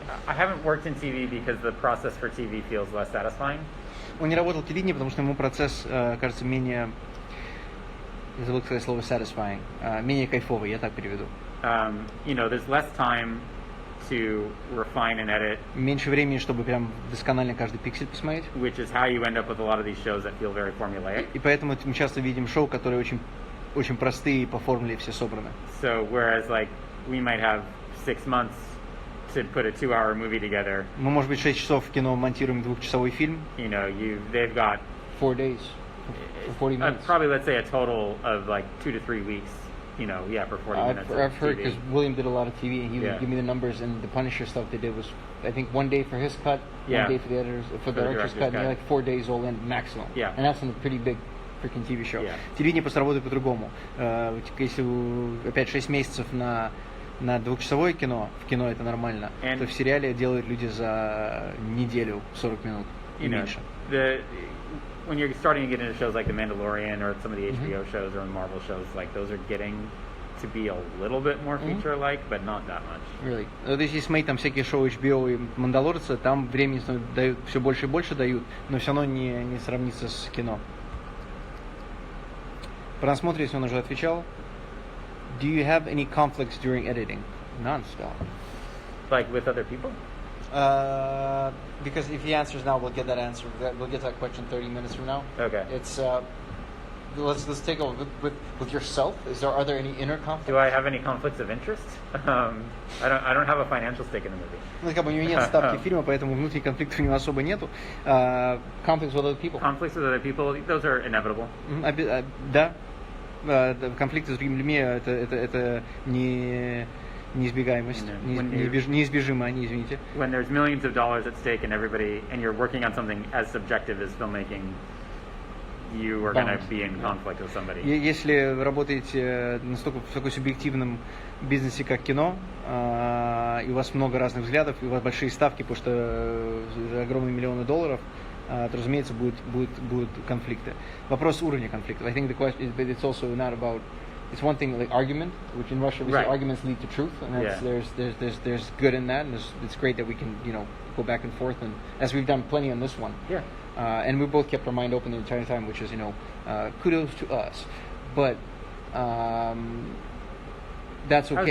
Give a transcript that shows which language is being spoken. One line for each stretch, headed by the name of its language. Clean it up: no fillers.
English: I haven't worked in TV because the process for TV feels less satisfying.
Russian: Он не работал в телевидении, потому что ему процесс кажется менее, я забыл сказать слово satisfying, менее кайфовый, я так переведу.
English: There's less time to refine and edit.
Russian: Меньше времени, чтобы прям досконально каждый пиксель посмотреть.
English: Which is how you end up with a lot of these shows that feel very formulaic.
Russian: И поэтому мы часто видим шоу, которые очень, очень простые по формуле все собраны.
English: So whereas like we might have 6 months to put a 2-hour movie together.
Russian: Мы, может быть, 6 часов в кино монтируем 2-часовой фильм.
English: You know, they've got 4 days. For 40 minutes. Probably, let's say, a total of like 2 to 3 weeks. You know, yeah, for 40 minutes. I've heard, because William did a lot of TV, and he would Yeah. give me the numbers, and the Punisher stuff they did was, I think, 1 day for his cut, Yeah. 1 day for the editors, for the director's cut, and like 4 days all in maximum. Yeah. And that's on a pretty big freaking TV show. Yeah.
Russian: Телевидение просто работает по-другому. Если опять 6 месяцев на 2-часовое кино, в кино это нормально, то в сериале делают люди за неделю 40 минут и меньше.
English: When you're starting to get into shows like The Mandalorian or some of the HBO shows or Marvel shows, like those are getting to be a little bit more feature-like, but not that much. Really.
Russian: Вот если смотреть там всякие шоу HBO и Мандалорца, там времени дают все больше и больше дают, но все равно не сравнится с кино. Про насмотр, если он уже отвечал.
English: Do you have any conflicts during editing? Non-stop. Like with other people? Because if he answers now, we'll get that answer. We'll get that question 30 minutes from now. Okay. It's let's take a look with yourself. Are there any inner conflicts? Do I have any conflicts of interest? I don't have a financial stake in the movie.
Russian: Ну, как бы у него нет ставки фильма, поэтому внутренних конфликтов у него особо нету.
English: Conflicts with other people. Conflicts with other people, those are inevitable.
Russian: Да. Конфликты с другими людьми это неизбегаемость, неизбежимо, извините.
English: When there's millions of dollars at stake and you're working on something as subjective as filmmaking, you are going to be in conflict with somebody.
Russian: Если вы работаете в такой субъективном бизнесе, как кино, и у вас много разных взглядов, и у вас большие ставки, потому что огромные миллионы долларов, то, разумеется, будут конфликты. Вопрос уровня конфликта.
English: I think the question is, but it's also not about. It's one thing like argument, which in Russia we say arguments lead to truth, and that's, there's good in that, and it's great that we can go back and forth, and as we've done plenty on this one. Yeah. And we both kept our mind open the entire time, which is kudos to us, but that's okay.